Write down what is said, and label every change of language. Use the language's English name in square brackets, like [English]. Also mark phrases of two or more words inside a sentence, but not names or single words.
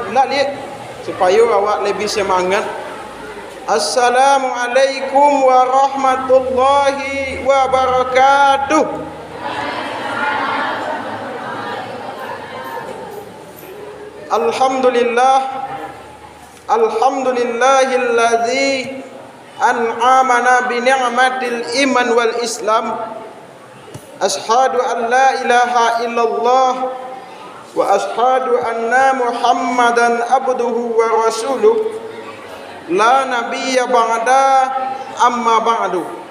[Indonesian] Lah lihat supaya awak lebih semangat. [Arabic] السلام عليكم ورحمة الله وبركاته. الحمد لله الذي أنعمنا بنعمة الإيمان والإسلام. أشهد أن لا إله إلا الله وأشهد أن محمدا عبده ورسوله لا نبي بعد أما بعد.